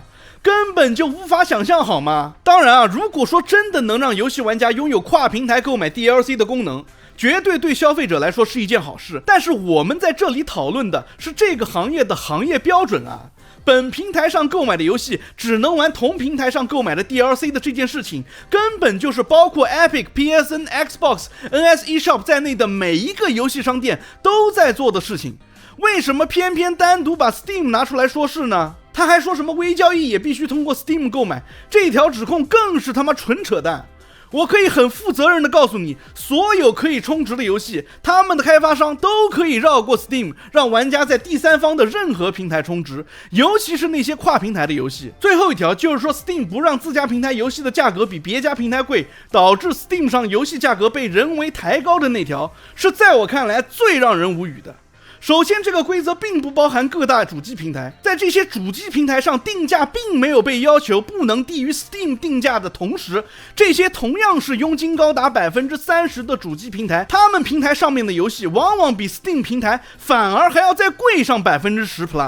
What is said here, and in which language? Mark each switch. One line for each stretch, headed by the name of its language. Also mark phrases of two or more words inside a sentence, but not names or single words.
Chinese: 根本就無法想象好嗎？當然啊，如果說真的能讓遊戲玩家擁有跨平台購買 DLC 的功能，絕對對消費者來說是一件好事。但是我們在這裡討論的是這個行業的行業標準啊。本平台上購買的遊戲只能玩同平台上購買的 DLC 的這件事情，根本就是包括 Epic、PSN、Xbox、NS eShop 在內的每一個遊戲商店都在做的事情。為什麼偏偏單獨把 Steam 拿出來說事呢？他還說什麼微交易也必須通過 Steam 購買，這條指控更是他媽純扯淡。我可以很負責任地告訴你，所有可以充值的游戏，他們的開發商都可以繞過 Steam， 讓玩家在第三方的任何平台充值，尤其是那些跨平台的游戲。最後一條就是說 Steam 不讓自家平台遊戲的價格比別家平台貴，導致 Steam 上遊戲價格被人為抬高的那條，是在我看來最讓人無語的。首先，這個規則並不包含各大主機平台，在這些主機平台上定價並沒有被要求不能低於 Steam 定價的同時，這些同樣是佣金高達 30% 的主機平台，他們平台上面的遊戲往往比 Steam 平台反而還要再貴上 10%+。